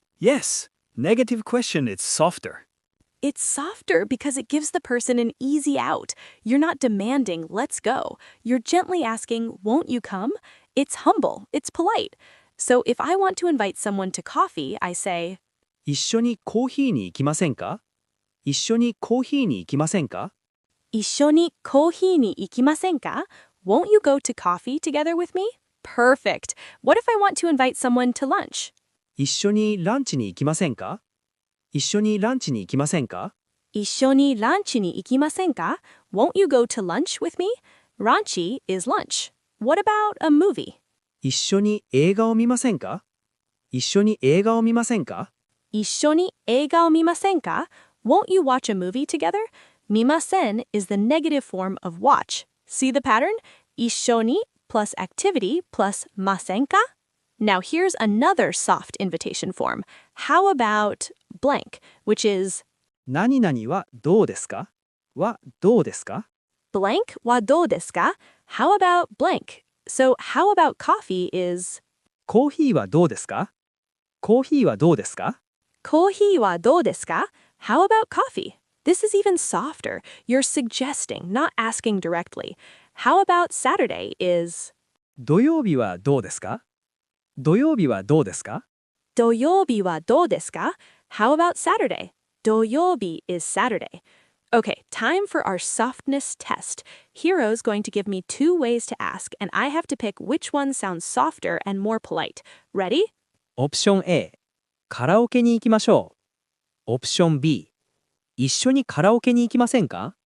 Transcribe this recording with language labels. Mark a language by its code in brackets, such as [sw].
[en] Yes, negative question is softer. It's softer because it gives the person an easy out. You're not demanding, let's go. You're gently asking, won't you come? It's humble, it's polite. So if I want to invite someone to coffee, I say, [ja] 一緒にコーヒーに行きませんか?一緒にコーヒーに行きませんか? 一緒にコーヒーに行きませんか? [en] Won't you go to coffee together with me? Perfect. What if I want to invite someone to lunch? [ja] 一緒にランチに行きませんか?一緒にランチに行きませんか? 一緒にランチに行きませんか? [en] Won't you go to lunch with me? Ranchi is lunch. What about a movie? [ja] 一緒に映画を見ませんか?一緒に映画を見ませんか? 一緒に映画を見ませんか? [en] Won't you watch a movie together? Mimasen is the negative form of watch. See the pattern? 一緒に plus activity plus masenka. Now here's another soft invitation form. How about blank, which is [ja] 何々はどうですか?はどうですか? [en] blank wa do desu ka? How about blank? So how about coffee is [ja] コーヒーはどうですか?コーヒーはどうですか? コーヒーはどうですか? [en] How about coffee? This is even softer. You're suggesting, not asking directly. How about Saturday is [ja] 土曜日はどうですか?土曜日はどうですか? 土曜日はどうですか? [en] How about Saturday? 土曜日 is Saturday. Okay, time for our softness test. Hiro's going to give me 2 ways to ask, and I have to pick which one sounds softer and more polite. Ready? [ja] オプション A、カラオケに行きましょう。オプション B、一緒にカラオケに行きませんか?